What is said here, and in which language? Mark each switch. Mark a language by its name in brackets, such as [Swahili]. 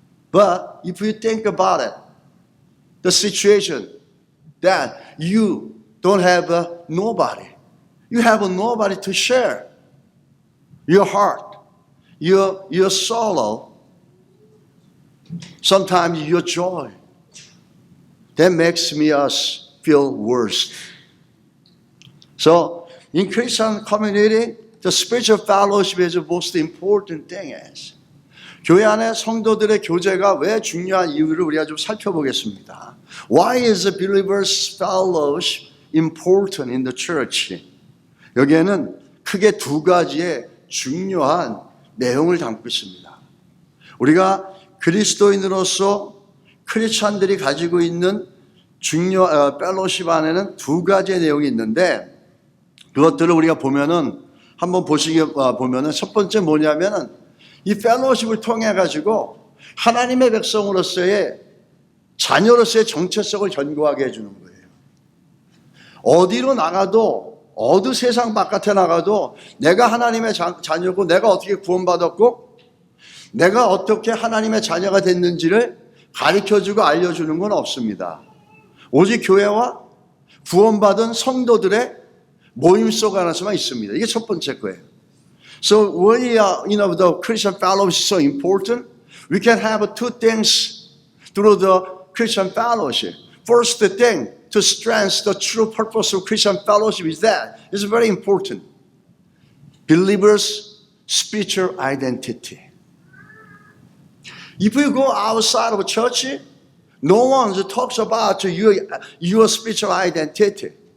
[English] But if you think about it, the situation that you don't have nobody, you have nobody to share your heart, your sorrow, sometimes your joy. That makes us feel worse. So in Christian community, the spiritual fellowship is the most important thing. [Korean] 교회 안에 성도들의 교제가 왜 중요한 이유를 우리가 좀 살펴보겠습니다. [English] Why is the believers' fellowship important in the church? [Korean] 여기에는 크게 두 가지의 중요한 내용을 담고 있습니다. 우리가 그리스도인으로서 크리스찬들이 가지고 있는 펠로십 안에는 두 가지의 내용이 있는데 그것들을 우리가 보면은 한번 보면은 첫 번째 뭐냐면은 이 펠로십을 통해 가지고 하나님의 백성으로서의 자녀로서의 정체성을 견고하게 해주는 거예요. 어디로 나가도 어느 세상 바깥에 나가도 내가 하나님의 자녀고 내가 어떻게 구원받았고 내가 어떻게 하나님의 자녀가 됐는지를 가르쳐주고 알려주는 건 없습니다. 오직 교회와 구원받은 성도들의 모임 속 안에서만 있습니다. 이게 첫 번째 거예요. [English] So why the Christian fellowship is so important? We can have two things through the Christian fellowship. First thing, to strengthen the true purpose of Christian fellowship is that it's very important. Believers' spiritual identity. If you go outside of church, no one talks about your spiritual identity.